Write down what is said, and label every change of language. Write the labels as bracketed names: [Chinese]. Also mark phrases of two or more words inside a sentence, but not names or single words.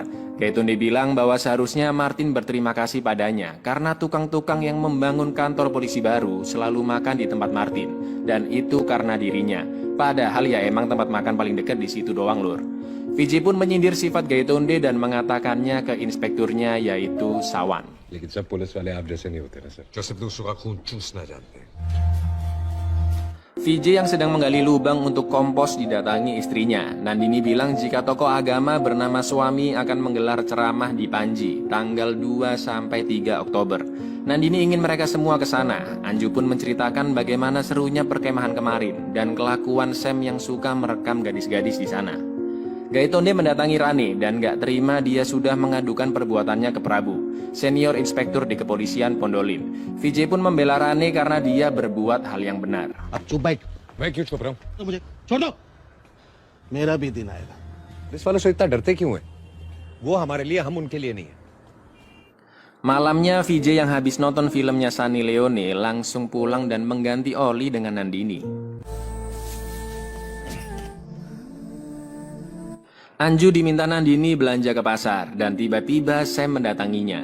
[Indonesian] Gaitonde bilang bahwa seharusnya Martin berterima kasih padanya karena tukang-tukang yang membangun kantor polisi baru selalu makan di tempat Martin, dan itu karena dirinya. Padahal ya emang tempat makan paling dekat di situ doang, Lur. Vijay pun menyindir sifat Gaitonde dan mengatakannya ke inspekturnya yaitu Sawan. [Hindi] लेकिन सब पुलिस वाले आप जैसे नहीं होते ना सर जो सिर्फ दूसरों का खून चूसना जानते हैं. [Indonesian] Vijay yang sedang menggali lubang untuk kompos didatangi istrinya. Nandini bilang jika tokoh agama bernama Suami akan menggelar ceramah di Panji tanggal 2-3 Oktober. Nandini ingin mereka semua ke sana. Anju pun menceritakan bagaimana serunya perkemahan kemarin dan kelakuan Sam yang suka merekam gadis-gadis di sana. Gaitonde mendatangi Rane dan gak terima dia sudah mengadukan perbuatannya ke Prabu, senior inspektur di kepolisian Pondolim. Vijay pun membela Rane karena dia berbuat hal yang benar. [Hindi] अब चुप बैठ मैं क्यों चुप रहा हूँ तो मुझे छोड़ दो मेरा भी दिन आएगा पुलिस वालों से इतना डरते क्यों है वो हमारे लिए हम उनके लिए नहीं है. [Indonesian] Malamnya Vijay yang habis nonton filmnya Sunny Leone langsung pulang dan mengganti oli dengan Nandini. Anju diminta Nandini belanja ke pasar dan tiba-tiba Sam mendatanginya.